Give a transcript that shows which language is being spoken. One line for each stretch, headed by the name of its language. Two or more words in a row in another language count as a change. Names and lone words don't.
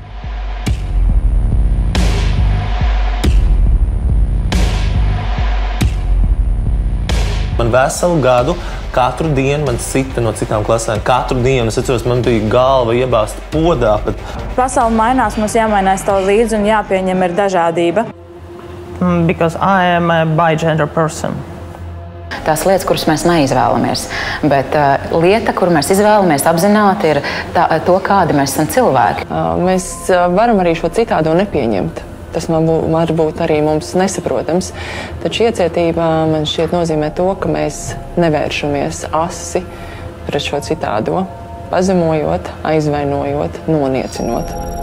Latvian: Man veselu gadu katru dienu man sita no citām klasēm. Katru dienu es atceros, man bija galva iebāzta podā. Pasaule mainās, mums jāmainās to līdzi un jāpieņem ir dažādība.
English: Because I am a bi-gender person.
Latvian: Tās lietas, kuras mēs neizvēlamies, bet lieta, kuru mēs izvēlamies apzināti, ir to, kādi mēs esam cilvēki. Mēs varam arī šo citādo nepieņemt. Tas var būt arī mums nesaprotams, taču iecietība man šķiet nozīmē to, ka mēs nevēršamies asi pret šo citādo, pazemojot, aizvainojot, noniecinot.